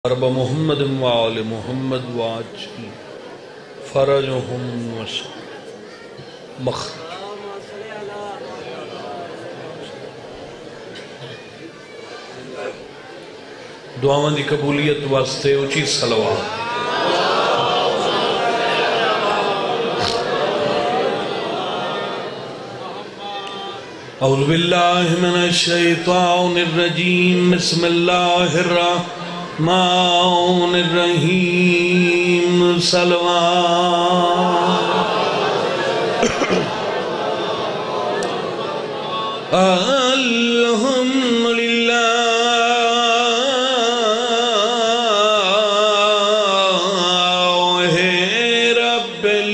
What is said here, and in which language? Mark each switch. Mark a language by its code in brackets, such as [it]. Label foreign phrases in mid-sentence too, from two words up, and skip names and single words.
[ar] رب محمد وآل محمد واجل فرجهم [pa] مخرج دعاواں دی قبولیت واسطے اچھی صلوات [ar] اعوذ باللہ من الشیطان الرجیم بسم اللہ الرحمن الرحیم صلوات الحمدللہ رب